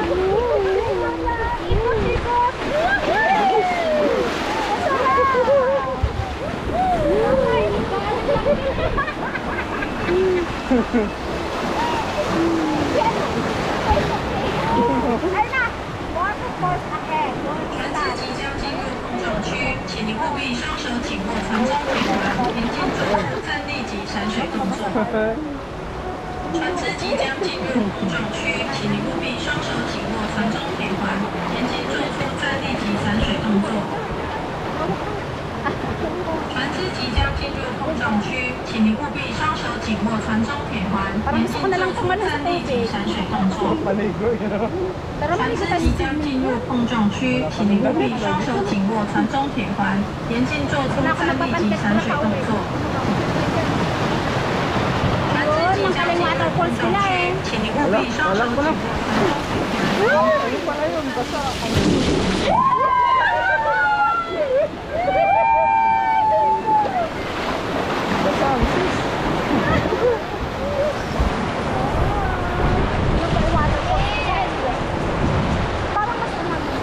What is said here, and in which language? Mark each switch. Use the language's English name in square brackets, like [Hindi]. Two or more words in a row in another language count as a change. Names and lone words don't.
[Filipino] Ikot-ikot. Sarap! Ay na! [English] Water force ahead. [Chinese] 船只即将进入碰撞区，请您务必双手紧握船中铁环，眼睛做出站立及闪水动作。船只即将进入碰撞区，请您务必双手紧握船中铁环，眼睛做出站立及闪水动作。船只即将进入碰撞区，请您务必双手紧握船中铁环，眼睛做出站立及闪水动作。 [Filipino] Paligo yun. Pero [Chinese] 船 [Filipino] maligo [Chinese] 只 [Filipino] tayo [Chinese] 即 [Filipino] sa [Chinese] 将进入碰撞区，请您务必双手紧握船中铁环，严禁做出站立及闪水动作。船只即将进入碰撞区，请您务必双手紧握船中铁环。 [Filipino] Ayun pala yun, basta. Basta, sis. Parang mas umag.